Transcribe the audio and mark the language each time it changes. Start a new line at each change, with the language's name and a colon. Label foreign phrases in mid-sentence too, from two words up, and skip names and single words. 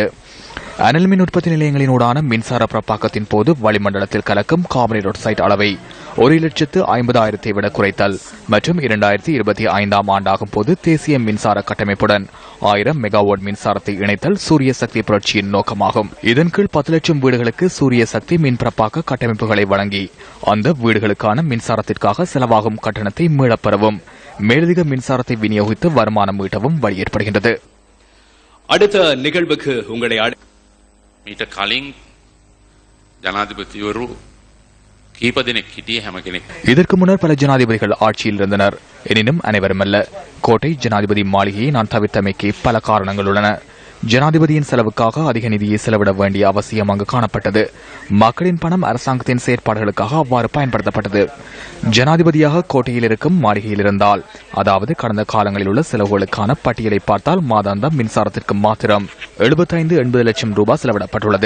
Tamil: அனல் மின் உற்பத்தி நிலையங்களினூடான மின்சார பிரப்பாக்கத்தின் போது வளிமண்டலத்தில் கலக்கும் கார்பன் டை ஆக்சைடு அளவை 1,50,000 விட குறைத்தல் மற்றும் 2025 ஆண்டாகும் போது தேசிய மின்சார கட்டமைப்புடன் 1000 மெகாவாட் மின்சாரத்தை இணைத்தல் சூரிய சக்தி புரட்சியின் நோக்கமாகும். இதன் கீழ் 10 லட்சம் வீடுகளுக்கு சூரிய சக்தி மின் பிரப்பாக்க கட்டமைப்புகளை வழங்கி அந்த வீடுகளுக்கான மின்சாரத்திற்காக செலவாகும் கட்டணத்தை மீளப்பெறவும் மேலதிக மின்சாரத்தை விநியோகித்து வருமானம் ஈட்டவும் வழி ஏற்படுகின்றது. அடுத்த நிகழ்வுக்கு உங்களை
Sinhala: මීට කලින් ජනාධිපතිවරු කීප දෙනෙක් හිටියේ හැම කෙනෙක්.
Tamil: இதற்கு முன்னர் பல ஜனாதிபதிகள் ஆட்சியில் இருந்தனர். எனினும் அனைவருமல்ல. கோட்டை ஜனாதிபதி மாளிகையை நான் தவிர்த்தமைக்கு பல காரணங்கள் உள்ளன. ஜனாதிபதியின் செலவுக்காக அதிக நிதியை செலவிட வேண்டிய அவசியம் அங்கு காணப்பட்டது. மக்களின் பணம் அரசாங்கத்தின் செயற்பாடுகளுக்காக அவ்வாறு பயன்படுத்தப்பட்டது. ஜனாதிபதியாக கோட்டையில் இருக்கும் மாளிகையில் இருந்தால், அதாவது கடந்த காலங்களில் உள்ள செலவுகளுக்கான பட்டியலை பார்த்தால் மாதாந்தம் மின்சாரத்திற்கு மாத்திரம் 75-80 லட்சம் ரூபாய் செலவிடப்பட்டுள்ளது.